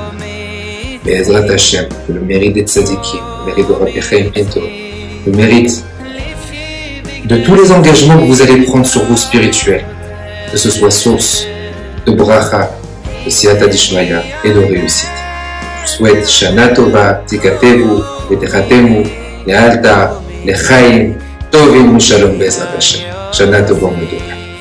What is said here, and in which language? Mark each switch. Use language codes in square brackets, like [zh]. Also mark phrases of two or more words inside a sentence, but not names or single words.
[fr] Mais [he] עזרת השם, [fr] le mérite des tzadikim, le mérite de Rabbi Chaim Pinto, le mérite de tous les engagements que vous allez prendre sur vous spirituels, que ce soit source de bracha, de [arc] סייעתא דשמיא [fr] et de réussite. Je souhaite [he] שנה טובה, תכתבו, ותחתמו, לאלתר, לחיים, טובים, שלום בעזרת השם. שנה טובה, מתוקה.